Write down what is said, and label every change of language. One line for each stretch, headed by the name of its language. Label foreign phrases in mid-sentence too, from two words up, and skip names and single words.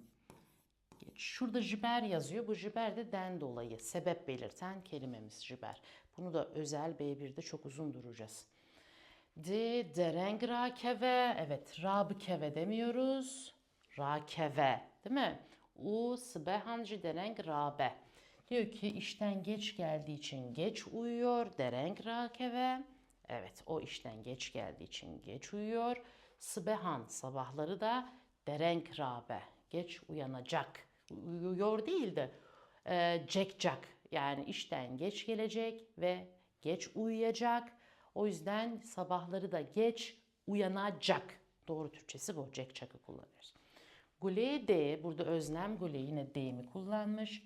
Turkish: Geç. Şurada jiber yazıyor. Bu jiber de den dolayı sebep belirten kelimemiz jiber. Bunu da özel B1'de çok uzun duracağız.
Kurdish: Dereng rakeve.
Turkish: Evet, rabkeve demiyoruz.
Kurdish: Rakeve,
Turkish: değil mi?
Kurdish: U sıbehancı dereng rabe.
Turkish: Diyor ki işten geç geldiği için geç uyuyor.
Kurdish: Dereng rakeve.
Turkish: Evet, o işten geç geldiği için geç uyuyor. Sıbehan sabahları da
Kurdish: dereng rabe
Turkish: geç uyanacak. Uyuyor değil de cekcak yani işten geç gelecek ve geç uyuyacak. O yüzden sabahları da geç uyanacak. Doğru Türkçesi bu. Cekcak'ı kullanıyoruz. Gule de burada öznem gule yine de'mi kullanmış.